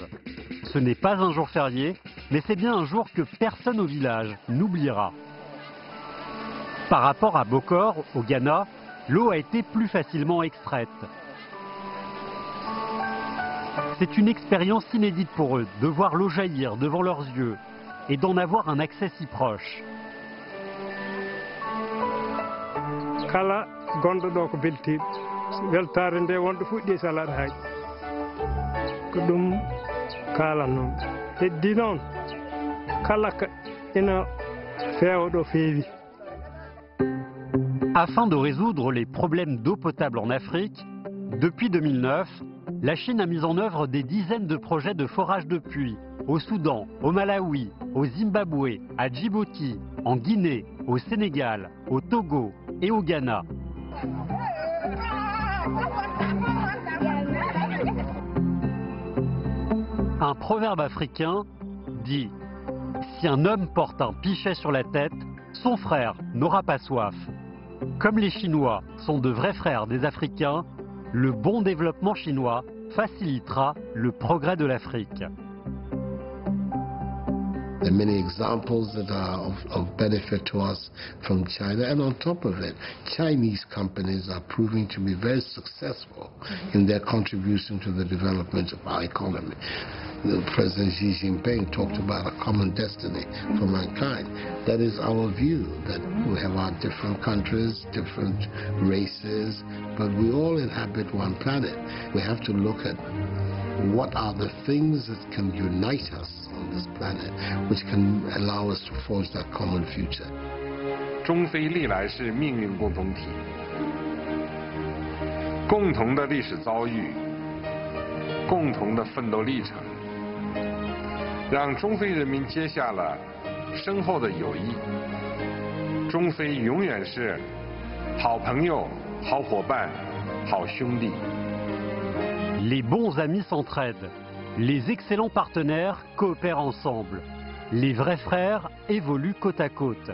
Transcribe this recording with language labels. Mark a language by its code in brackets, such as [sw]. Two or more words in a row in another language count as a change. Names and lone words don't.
[fr] Ce n'est pas un jour férié, mais c'est bien un jour que personne au village n'oubliera. Par rapport à Bokor, au Ghana, l'eau a été plus facilement extraite. C'est une expérience inédite pour eux de voir l'eau jaillir devant leurs yeux et d'en avoir un accès si proche. [ff] Kala gondo do ko belti weltare nde wonde fuɗɗi salade hay ko ɗum kala non heddi noon kala ka ina feewa ɗo feewi. [fr] Afin de résoudre les problèmes d'eau potable en Afrique, depuis 2009, la Chine a mis en œuvre des dizaines de projets de forage de puits au Soudan, au Malawi, au Zimbabwe, à Djibouti, en Guinée, au Sénégal, au Togo et au Ghana. Un proverbe africain dit « Si un homme porte un pichet sur la tête, son frère n'aura pas soif ». Comme les Chinois sont de vrais frères des Africains, le bon développement chinois facilitera le progrès de l'Afrique. [en] There are many examples that are of benefit to us from China, and on top of it, Chinese companies are proving to be very successful in their contribution to the development of our economy. The President Xi Jinping talked about a common destiny for mankind. That is our view, that we have our different countries, different races, but we all inhabit one planet. We have to look at what are the things that can unite us on this planet, which can allow us to forge that common future. [zh] 中非历来是命运共同体，共同的历史遭遇，共同的奋斗历程，让中非人民结下了深厚的友谊。中非永远是好朋友、好伙伴、好兄弟。 [fr] Les bons amis s'entraident, les excellents partenaires coopèrent ensemble, les vrais frères évoluent côte à côte.